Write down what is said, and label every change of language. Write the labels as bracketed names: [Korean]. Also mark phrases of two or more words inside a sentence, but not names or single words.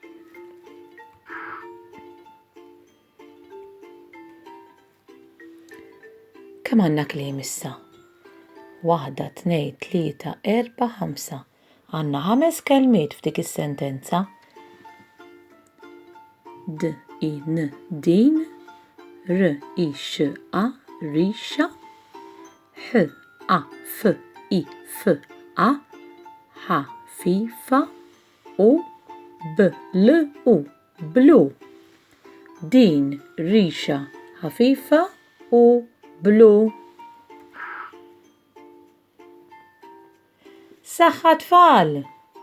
[Maltese] Kemm għandna kliem issa? 1, 2, 3, 4, 5. Għandna 5 kelmiet f'dik is-sentenza. din R-I-X-A rixa. H-A-F-I-F-A ħafifa u blu blu. Din rixa ħafifa u blu. Saħħa tfal!